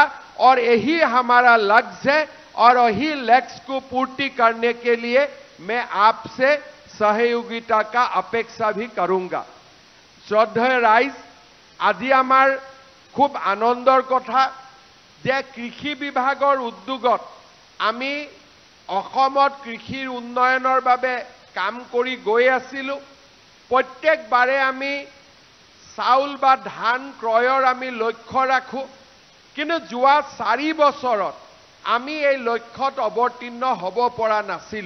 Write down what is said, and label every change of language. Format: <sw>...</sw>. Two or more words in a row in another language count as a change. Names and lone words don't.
<hi>और यही हमारा लक्ष्य है और यही लक्ष्य को पूर्ति करने के लिए मैं आपसे सहयोगिता का अपेक्षा भी करूंगा। श्रद्धेय राइज,</hi> <as>আজি আমাৰ খুব আনন্দৰ কথা যে কৃষি বিভাগৰ উদ্যোগত আমি অসমত কৃষিৰ উন্নয়নৰ বাবে কাম কৰি গৈ আছিলো। প্ৰত্যেকবাৰে আমি চাউল বা ধান ক্ৰয়ৰ আমি লক্ষ্য ৰাখো, কিন্তু যোৱা 4 বছৰত আমি এই লক্ষ্যত অৱতীৰ্ণ হ'ব পৰা নাছিলো।</as>